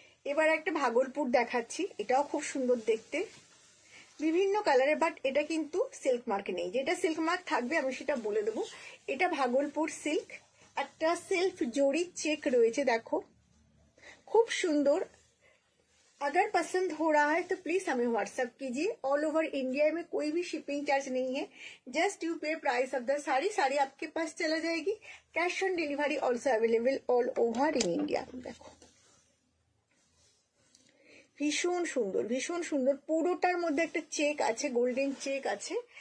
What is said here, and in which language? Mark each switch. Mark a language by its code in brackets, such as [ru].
[bn] এবার একটা ভাগলপুর দেখাচ্ছি, এটাও খুব সুন্দর দেখতে, বিভিন্ন কালারের, বাট এটা কিন্তু সিল্ক মার্ক নেই। যেটা সিল্ক মার্ক থাকবে আমি সেটা বলে দেবো। এটা ভাগলপুর সিল্ক, একটা সেলফ জরি চেক রয়েছে, দেখো খুব সুন্দর। [hi] अगर पसंद हो रहा है तो प्लीज हमें व्हाट्सएप कीजिए। [en] all over India [hi] में कोई भी शिपिंग चार्ज नहीं है, [en] just you pay price of the sari, [hi] sari आपके पास चला जाएगी। [en] Cash on delivery also available all over in India. [hi] देखो [bn] ভীষণ সুন্দর, ভীষণ সুন্দর, পুরোটার মধ্যে একটা চেক আছে, গোল্ডেন চেক আছে।